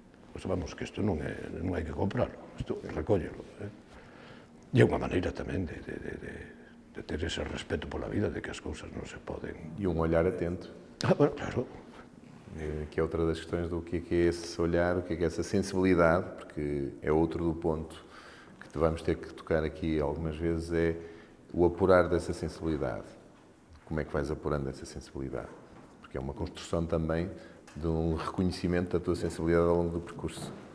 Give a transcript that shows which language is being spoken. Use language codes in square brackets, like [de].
[gl] Pois vamos, que isto non hai que comprarlo, isto recóllelo. E é unha maneira tamén de ter ese respeto pola vida, de que as cousas non se poden... [pt] E um olhar atento. [gl] Bueno, claro. [pt] Que é outra das questões do que é esse olhar, o que é essa sensibilidade, porque é outro do ponto que vamos ter que tocar aqui algumas vezes, é o apurar dessa sensibilidade. Como é que vais apurando essa sensibilidade? Porque é uma construção também de um reconhecimento da tua sensibilidade ao longo do percurso.